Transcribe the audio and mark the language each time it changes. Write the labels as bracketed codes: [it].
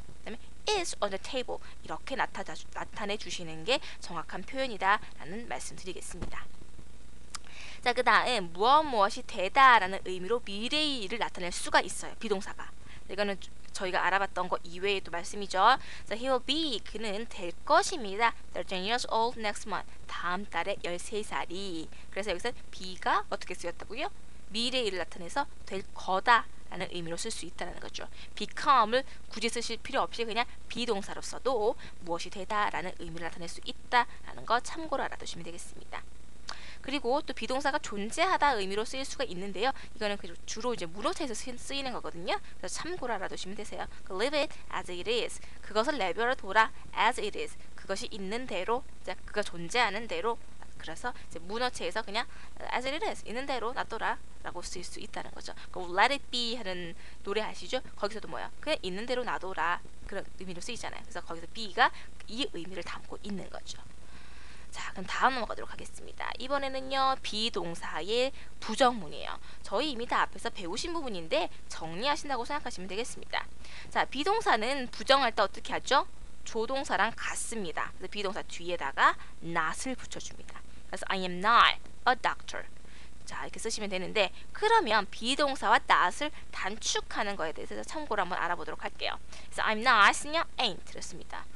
[ko] 그다음에 [en] is on the table [ko] 이렇게 나타내 주시는 게 정확한 표현이다 라는 말씀 드리겠습니다. 자, 그 다음 무엇이 되다 라는 의미로 미래의 일을 나타낼 수가 있어요. 비동사가. 이거는 저희가 알아봤던 거 이외에도 말씀이죠. [en] So he will be [ko] 그는 될 것입니다. [en] 13 years old next month [ko] 다음 달에 13살이. 그래서 여기서 be가 어떻게 쓰였다고요? 미래의 일을 나타내서 될 거다 라는 의미로 쓸 수 있다는 거죠. become을 굳이 쓰실 필요 없이 그냥 비동사로 써도 무엇이 되다 라는 의미를 나타낼 수 있다 라는 거 참고로 알아두시면 되겠습니다. 그리고 또 비동사가 존재하다 의미로 쓰일 수가 있는데요. 이거는 주로 이제 문어체에서 쓰이는 거거든요. 그래서 참고로 알아두시면 되세요. [en] Leave it as it is. [ko] 그것을 내버려 둬라 [en] as it is. [ko] 그것이 있는 대로, 그가 존재하는 대로 그래서 이제 문어체에서 그냥 [en] as it is [ko] 있는 대로 놔둬라 라고 쓸 수 있다는 거죠. 그 [en] let it be [ko] 하는 노래 아시죠? 거기서도 뭐야? 그냥 있는 대로 놔둬라 그런 의미로 쓰이잖아요. 그래서 거기서 be가 이 의미를 담고 있는 거죠. 자, 그럼 다음 넘어가도록 하겠습니다. 이번에는요, 비동사의 부정문이에요. 저희 이미 다 앞에서 배우신 부분인데 정리하신다고 생각하시면 되겠습니다. 자, 비동사는 부정할 때 어떻게 하죠? 조동사랑 같습니다. 그래서 비동사 뒤에다가 not을 붙여줍니다. 그래서 [en] I am not a doctor. [ko] 자, 이렇게 쓰시면 되는데, 그러면 비동사와 not을 단축하는 거에 대해서 참고로 한번 알아보도록 할게요. 그래서 I'm not은요, ain't 그렇습니다.